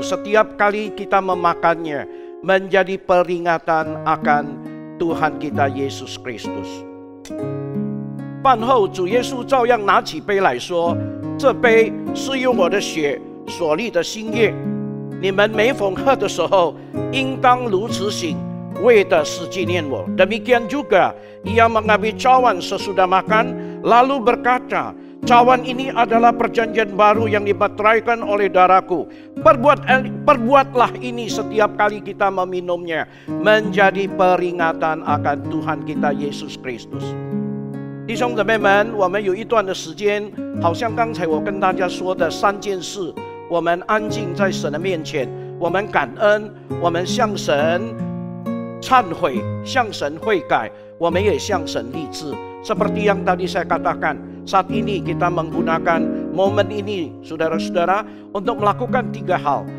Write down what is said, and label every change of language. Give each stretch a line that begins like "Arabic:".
Indonesian: Setiap kali kita memakannya menjadi peringatan akan Tuhan kita Yesus Kristus.
Chinese: 饭后，主耶稣照样拿起杯来说：“这杯是用我的血所立的新约。你们每逢喝的时候，应当如此行，为的是纪念我。”
Indonesian: Demikian juga ia mengambil cawan sesudah makan, lalu berkata, cawan ini adalah perjanjian baru yang dimeteraikan oleh darahku. Perbuatlah ini setiap kali kita meminumnya, menjadi peringatan akan Tuhan kita Yesus Kristus.
Chinese: 弟兄姊妹们，我们有一段的时间，好像刚才我跟大家说的3件事，我们安静在神的面前，我们感恩，我们向神忏悔，向神悔改，我们也向神立志。
Indonesian: Seperti yang tadi saya katakan, saat ini kita menggunakan momen ini, saudara-saudara, untuk melakukan 3 hal.